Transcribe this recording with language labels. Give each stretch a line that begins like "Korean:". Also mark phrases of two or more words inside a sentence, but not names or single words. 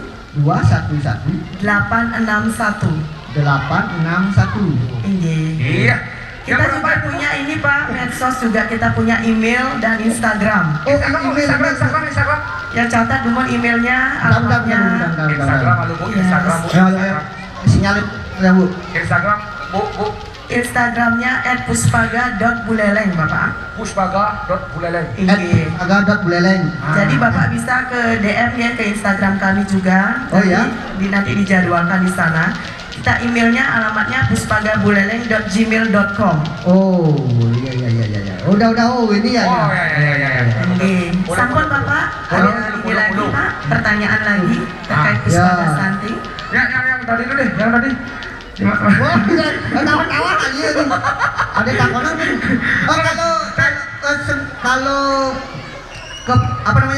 Indonesian: 211 861. 861. Nggih. Iya. Kita juga punya ini Pak, medsos juga kita punya email dan Instagram. Oh, Instagram. Ya catat dulu emailnya, alamatnya. Instagram, lalu Bu, Instagram, Bu. Sinyalin ya Bu. Instagram, Bu. Instagramnya @puspaga.buleleng Bapak. Puspaga.buleleng. Nggih. Agak buleleng. Jadi Bapak bisa ke DM ya ke Instagram kami juga. Oh, ya? Nanti dijadwalkan di sana. Kita emailnya alamatnya puspagabuleleng.gmail.com. Oh, iya. Udah ini ya. Oh, ya. Nggih. Sampun Bapak, ada ini lagi Pak, pertanyaan lagi terkait Puspaga Ya. Santi. Yang tadi dulu deh, yang tadi. Wah, tawa aja ini. Ada takonan kan? Kalau ke apa namanya?